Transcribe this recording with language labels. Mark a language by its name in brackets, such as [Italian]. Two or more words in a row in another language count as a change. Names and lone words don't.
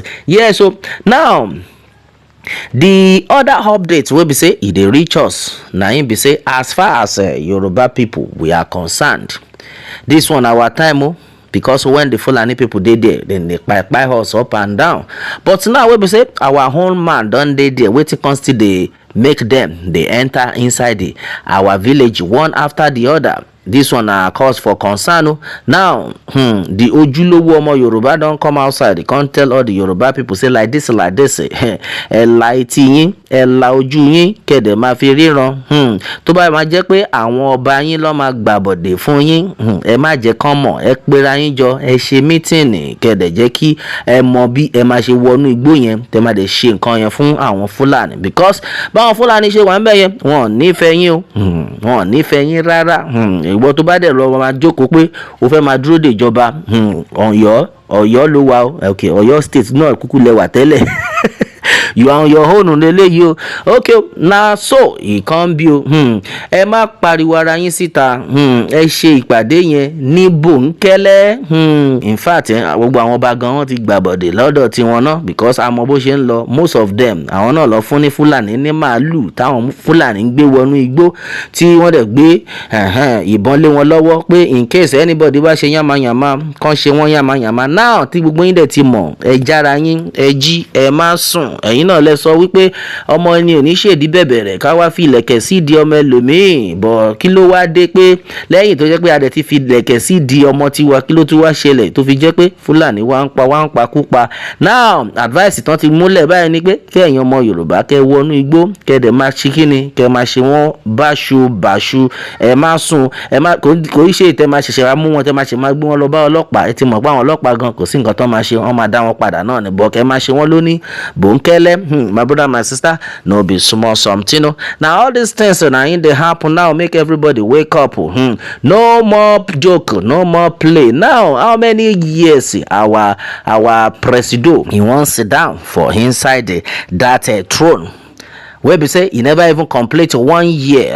[Nigerian Pidgin] Yeah, so now the other updates wey be say e dey reach us na im be say as far as Yoruba people we are concerned, this one our time because when the Fulani people dey there then they kpai us up and down, but now wey be say our own man don dey there wetin come still dey make them dey enter inside our village one after the other. This one na cause for concern. Now the ojulowo ọmọ Yoruba don come outside, they can't tell all the Yoruba people say like this [Yoruba] ẹ la etí yín ẹ la ojú yín kẹ̀dẹ̀ máa fi ríran tó bá máa jẹ́ pé àwọn ọba yín ló máa gbàbọ̀dè fún yín ẹ má jẹ́ kán mọ̀, ẹ pera yín jọ ẹ ṣe mítìnì kẹ̀dẹ̀ jẹ́ kí ẹ mọ bí ẹ máa ṣe wọnú igbó yẹn tẹ máa dẹ̀ ṣe nǹkan yẹn fún àwọn Fúlàní, because báwọn Fúlàní ṣe wà ń bẹ̀ yẹn wọn ò nífẹ̀ẹ́ yín o wọn ò nífẹ̀ẹ́ yín rárá. Ìwọ tó bá dẹ̀ lọ máa jókòó pé o fẹ́ máa dúró de ìjọba Ọ̀yọ́ ló wà o, okay Ọ̀yọ́ state náà kúkú lẹ́wà tẹ́lẹ̀ [Nigerian Pidgin] you are on your own [Yoruba] leleyi o. Okay, [Nigerian Pidgin] na so e [Yoruba] kan bí o ẹ má pariwo ara yín síta, ẹ ṣe ìpàdé yẹn ní bòńkẹ́lẹ́. [Nigerian Pidgin] In fact [Yoruba] gbogbo àwọn ọba gan wọn ti gbàbọ̀dè lọ́dọ̀ tiwọn náà, because àmọ́ bó ṣe ń lọ [Nigerian Pidgin] most of them [Yoruba] àwọn náà lọ fún ní Fúlàní ní màálù táwọn Fúlàní ń gbé wọnú igbó tí wọ́n dẹ̀ gbé ìbọn lé wọn lọ́wọ́ pé [Nigerian Pidgin] in case anybody [Yoruba] bá ṣe yàmàyàmà kan ṣe wọ́n yàmàyàmà. Now tí gbogbo yín dẹ̀ ti mọ̀ ẹ jára yín ẹ jí ẹ má sùn. Ẹ̀yin náà lẹ sọ wípé ọmọ ẹni ò ní ṣèdí bẹ̀bẹ̀rẹ̀ ká wá fi ilẹ̀kẹ̀ sí di ọmọ ẹlòmíì, bọ̀ kí ló wá dé pé lẹ́yìn tó jẹ́ pé adẹ̀ ti fi ilẹ̀kẹ̀ sí di ọmọ tiwa kí ló tún wá ṣẹlẹ̀ tó fi jẹ́ pé Fúlàní wá ń pa kúpa. Now advice tán ti múlẹ̀ báyìí ni pé kí ẹ̀yin ọmọ Yorùbá kẹ́ wọnú igbó kẹ́ dẹ̀ máa ṣe kíni kẹ́ máa ṣe wọ́n báṣu ẹ má sùn ẹ má kò í ṣe ìtẹ́ máa ṣẹ̀ṣẹ̀ wá mú wọn tẹ́ máa ṣe máa gbé wọn lọ bá ọlọ́pàá. Ẹ ti mọ̀ pé àwọn ọlọ́pàá gan kò sí nǹkan tó máa ṣe, wọ́n máa dá wọn padà náà ní, bọ̀ kẹ́ máa ṣe wọ́n lóní bòńkẹ́lẹ́. [Nigerian Pidgin] My brother my sister, no be small something. Now all these things na in dey happen now make everybody wake up. No more joke, no more play. Now how many years our presido he wan sit down for inside that throne wey be say e never even complete 1 year.